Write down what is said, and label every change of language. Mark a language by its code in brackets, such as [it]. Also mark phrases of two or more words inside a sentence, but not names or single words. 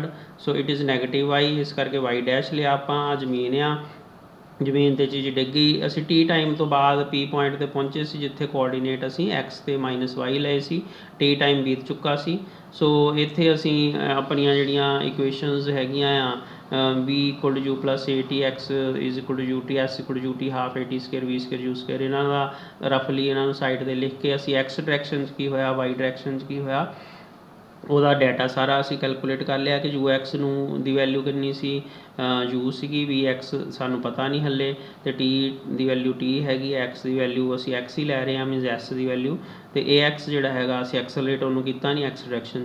[en] so it is negative y, [pa] ਇਸ ਕਰਕੇ ਵਾਈ ਡੈਸ਼ ਲਿਆ ਆਪਾਂ। ਜ਼ਮੀਨ ਆ, ਜ਼ਮੀਨ 'ਤੇ ਚੀਜ਼ ਡਿੱਗੀ। ਅਸੀਂ [en] t time [pa] ਤੋਂ ਬਾਅਦ [en] p point [pa] 'ਤੇ ਪਹੁੰਚੇ ਸੀ, ਜਿੱਥੇ ਕੋਆਰਡੀਨੇਟ ਅਸੀਂ ਐਕਸ ਅਤੇ -y ਲਏ ਸੀ। [en] t time [pa] ਬੀਤ ਚੁੱਕਾ ਸੀ। ਸੋ ਇੱਥੇ ਅਸੀਂ ਆਪਣੀਆਂ ਜਿਹੜੀਆਂ ਇਕੁਏਸ਼ਨਸ ਹੈਗੀਆਂ ਆ, [en] b = u + at(x) = ut, s = ut ½ at², v² u², [pa] ਇਹਨਾਂ ਦਾ ਰਫਲੀ ਇਹਨਾਂ ਨੂੰ ਸਾਈਡ 'ਤੇ ਲਿਖ ਕੇ ਅਸੀਂ [en] x direction [pa] 'ਚ ਕੀ ਹੋਇਆ, [en] y direction [pa] 'ਚ ਕੀ ਹੋਇਆ, ਉਹਦਾ ਡਾਟਾ ਸਾਰਾ ਅਸੀਂ ਕੈਲਕੂਲੇਟ ਕਰ ਲਿਆ ਕਿ [en] u x [pa] ਨੂੰ ਦੀ ਵੈਲਿਊ ਕਿੰਨੀ ਸੀ, ਯੂ ਸੀਗੀ, [en] v x [pa] ਸਾਨੂੰ ਪਤਾ ਨਹੀਂ ਹਲੇ, ਅਤੇ ਟੀ ਦੀ ਵੈਲਿਊ ਟੀ ਹੈਗੀ, ਐਕਸ ਦੀ ਵੈਲਿਊ ਅਸੀਂ ਐਕਸ ਹੀ ਲੈ ਰਹੇ ਹਾਂ, ਮੀਨਜ਼ ਐਸ ਦੀ ਵੈਲਿਊ, ਅਤੇ [en] a x [pa] ਜਿਹੜਾ ਹੈਗਾ ਅਸੀਂ ਐਕਸਲਰੇਟ ਉਹਨੂੰ ਕੀਤਾ ਨਹੀਂ [en] x direction [pa] 'ਚ।